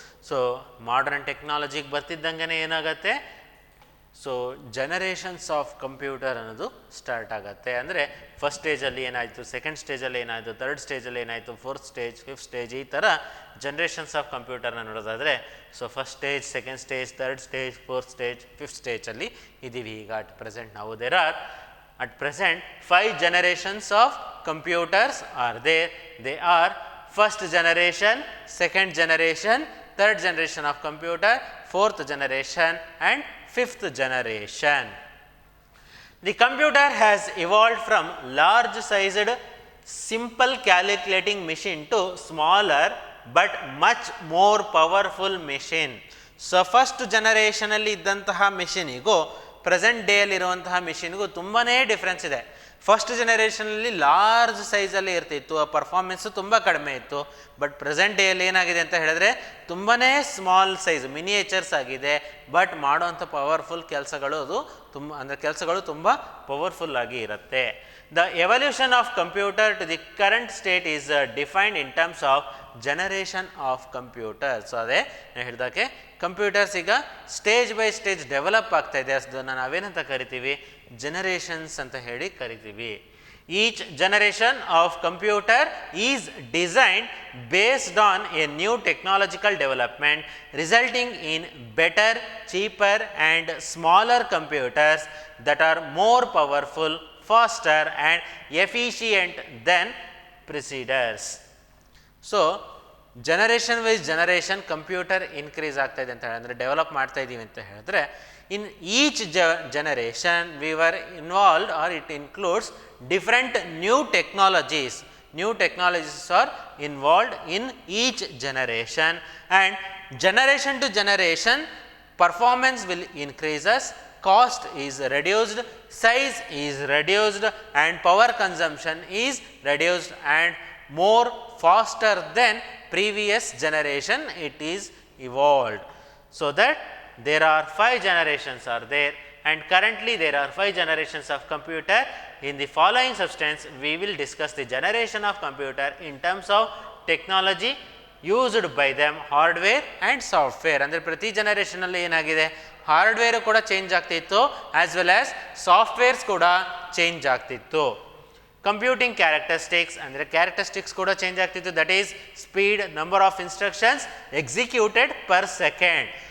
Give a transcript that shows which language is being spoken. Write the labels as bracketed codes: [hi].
[kn] So modern ಟೆಕ್ನಾಲಜಿಗೆ ಬರ್ತಿದ್ದಂಗೆ ಏನಾಗುತ್ತೆ, so generations of computer ಅನ್ನೋದು start ಆಗುತ್ತೆ. ಅಂದರೆ ಫಸ್ಟ್ ಸ್ಟೇಜಲ್ಲಿ ಏನಾಯಿತು, ಸೆಕೆಂಡ್ ಸ್ಟೇಜಲ್ಲಿ ಏನಾಯಿತು, ಥರ್ಡ್ ಸ್ಟೇಜಲ್ಲಿ ಏನಾಯಿತು, ಫೋರ್ತ್ ಸ್ಟೇಜ್, ಫಿಫ್ತ್ ಸ್ಟೇಜ್, ಈ ಥರ ಜನರೇಷನ್ಸ್ ಆಫ್ ಕಂಪ್ಯೂಟರ್ನ ನೋಡೋದಾದರೆ, so first stage, second stage, third stage, fourth stage, fifth ಸ್ಟೇಜಲ್ಲಿ ಇದ್ದೀವಿ ಈಗ ಅಟ್ ಪ್ರೆಸೆಂಟ್ ನಾವು. [en] At present 5 generations of computers are there. They are first generation, second generation, third generation of computer, fourth generation and fifth generation. The computer has evolved from large sized simple calculating machine to smaller but much more powerful machine. So first generation [kn] ಅಲ್ಲಿ ಇದ್ದಂತಹ ಮಿಷಿನಿಗೂ present ಡೇಯಲ್ಲಿರುವಂತಹ ಮಿಷಿನ್ಗೂ ತುಂಬಾ difference ಇದೆ. First ಜನರೇಷನಲ್ಲಿ large ಸೈಜಲ್ಲಿ ಇರ್ತಿತ್ತು, ಆ performance ತುಂಬ ಕಡಿಮೆ ಇತ್ತು. ಬಟ್ ಪ್ರೆಸೆಂಟ್ ಡೇಯಲ್ಲಿ ಏನಾಗಿದೆ ಅಂತ ಹೇಳಿದ್ರೆ ತುಂಬಾ ಸ್ಮಾಲ್ ಸೈಜ್ ಮಿನಿಯೇಚರ್ಸ್ ಆಗಿದೆ, ಬಟ್ ಮಾಡೋವಂಥ ಪವರ್ಫುಲ್ ಕೆಲಸಗಳು ಕೆಲಸಗಳು ತುಂಬ ಪವರ್ಫುಲ್ ಆಗಿ ಇರುತ್ತೆ. [en] The evolution of computer to the current state is defined in terms of generation of computer. [kn] So ಅದೇ ಹೇಳಿದಾಗೆ ಕಂಪ್ಯೂಟರ್ಸ್ ಈಗ ಸ್ಟೇಜ್ ಬೈ ಸ್ಟೇಜ್ ಡೆವಲಪ್ ಆಗ್ತಾ ಇದೆ, ಅದನ್ನು ನಾವೇನಂತ ಕರಿತೀವಿ, ಜನರೇಷನ್ಸ್ ಅಂತ ಹೇಳಿ ಕರಿತೀವಿ. [en] Each generation of computer is designed based on a new technological development resulting in better, cheaper and smaller computers that are more powerful, faster and efficient than preceders. [kn] So generation wise generation computer increase ಆಗ್ತಾ ಇದೆ ಅಂತ ಅಂದರೆ develop ಮಾಡ್ತಾ ಇದ್ದೀವಿ ಅಂತ ಹೇಳಿದ್ರೆ, [en] In each generation we were involved are it includes different new technologies are involved in each generation, and generation to generation performance will increases, cost is reduced, size is reduced and power consumption is reduced and more faster than previous generation it is evolved. So that there are 5 generations are there, and currently there are 5 generations of computer. In the following substance we will discuss the generation of computer in terms of technology used by them, hardware and software. [kn] ಅಂದರೆ ಪ್ರತಿ ಜನರೇಷನಲ್ಲಿ ಏನಾಗಿದೆ, hardware ಕೂಡ change ಆಗ್ತಿತ್ತು, as well as softwares ಕೂಡ change ಆಗ್ತಿತ್ತು. [en] computing characteristics [kn] ಅಂದರೆ characteristics ಕೂಡ change ಆಗ್ತಿತ್ತು, [en] That is speed, number of instructions executed per second.